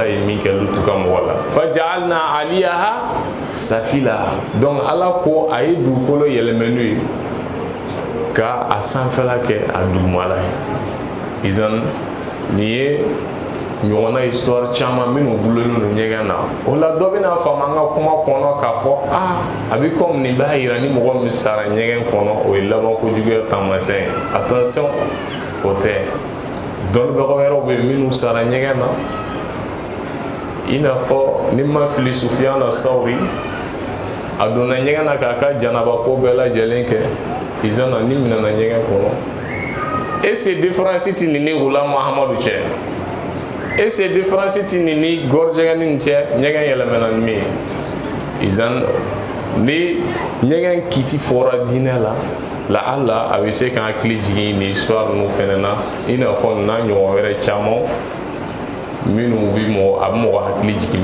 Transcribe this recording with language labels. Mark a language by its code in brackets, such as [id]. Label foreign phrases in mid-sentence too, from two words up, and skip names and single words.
[bm] ye min kɛ lutu ka mɔgɔ la [ar] فجعلنا عاليها سافلها [bm] donc ala ko a ye dugukolo yɛlɛmɛ n'o ye ka a sanfɛla kɛ a dugumala ye izan nin ye ɲɔgɔnna histoire caman minnu gulolen don ɲɛgɛn na o la dɔ bɛna faamu an ka kuma kɔnɔ k'a fɔ a bɛ komi nin b'a yira ni mɔgɔ min sara ɲɛgɛn kɔnɔ o ye laban kojuguya taamasiyɛn ye attention o tɛ dɔnnibaga wɛrɛw bɛ yen minnu sara ɲɛgɛn na i n'a fɔ ni ma fili Sufiyana Sawri a donna ɲɛgɛn na k'a ka janaba ko bɛɛ lajɛlen kɛ izana ni minɛna ɲɛgɛn kɔnɔ [fr] et c'est différence [bm] tɛ nin ni Gulamu Ahmadu cɛ [fr] et c'est [bm] différence tɛ nin ni gɔrɔjɛgɛni nin cɛ ɲɛgɛn yɛlɛmɛna ni min ye izan ni ɲɛgɛn kiti fɔra diinɛ la la ala a bɛ se k'an hakili jigin nin histoire ninnu fɛnɛ na i n'a fɔ n'a ɲɔgɔn wɛrɛ caman minnu bɛ a bɛ mɔgɔ hakili jigin